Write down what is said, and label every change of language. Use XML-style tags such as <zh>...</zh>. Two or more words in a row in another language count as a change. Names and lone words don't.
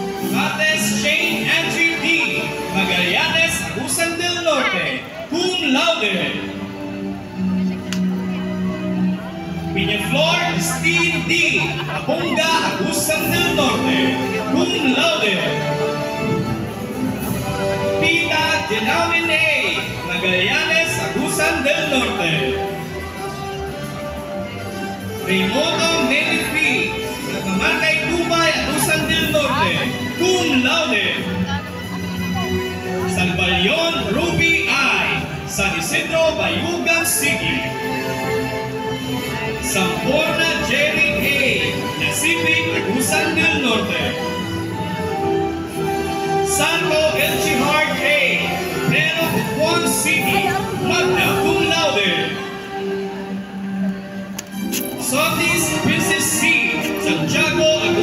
<en>Mates Shane Andrew D. Magallanes, Agusan del Norte,</en> <la>cum laude.</la> <en>Peñaflor Steve D. Abonga, Agusan del Norte,</en> <la>cum laude.</la> <en>Pita Genamin A. Magallanes, Agusan del Norte. Raymondo Melly P. Nagmamarkay Tubay, Agusan del Norte,</en> <la>cum laude.</la> <en>Salvayon Ruby I. San Isidro, Bayugan City. Samporna Jerry A. Nasipit, Agusan del Norte. Santo Elchihard A. Pero Butuan City,</en> <la>magna cum laude.</la> <en>Sotis Princess C. Santiago</en>